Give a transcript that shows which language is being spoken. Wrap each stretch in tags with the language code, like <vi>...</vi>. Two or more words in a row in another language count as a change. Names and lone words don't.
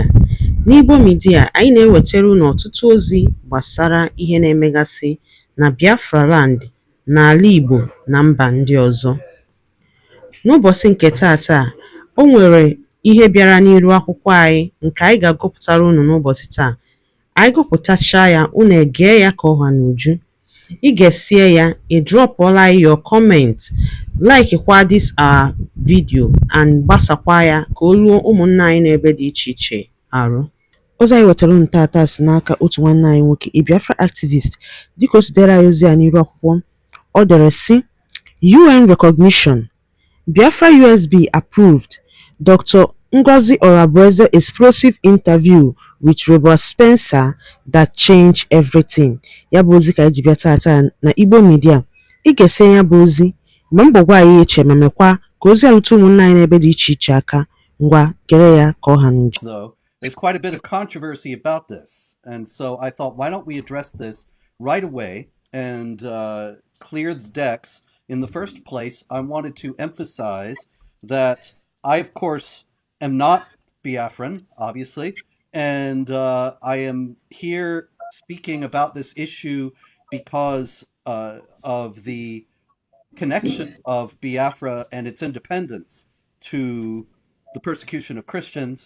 <ig>N'Igbo Media, anyị na-ewetara unu ọtụtụ ozi gbasara ihe na-emegasị na Biafra Land, n'ala Igbo na mba ndị ọzọ. N'ụbọchị nke taata, o nwere ihe bịara n'iru akwụkwọ anyị nke anyị ga-agụpụtara unu n'ụbọchị taa. Anyị gụpụtachaa ya, unu egee ya ka ọha n'uju. Ị ga-esie ya, ị drọpụọla</ig> <en>your comment,</en> <ig>like kwa</ig> <en>this our video</en> <ig>and gbasakwa ya ka o ruo ụmụnna anyị n'ebe dị iche iche arụ. Ozi anyị wetara unu tata si n'aka otu nwanne anyị nwoke,</ig> <en>a Biafra activist.</en> <ig>Dịka o si dere anyị ozi ya n'iru akwụkwọ, ọ dere sị:</ig> <en>UN recognition, Biafra USB approved, Dr. Ngozi Orabueze explosive interview with Robert Spencer that changed everything.</en> <ig>Ya bụ ozi ka anyị ji bịa tata na Igbo Media. Ị ga-ese ya bụ ozi mgbe mbọ gwa anyị eche ma mekwa ka ozi alụta ụmụnna anyị n'ebe dị iche iche aka. Ngwa gere ya ka ọha n'uju.</ig> <en>Though there's quite a bit of controversy about this, and so I thought, why don't we address this right away and clear the decks? In the first place, I wanted to emphasize that I, of course, am not Biafran, obviously, and I am here speaking about this issue because of the connection of Biafra and its independence to the persecution of Christians.</en>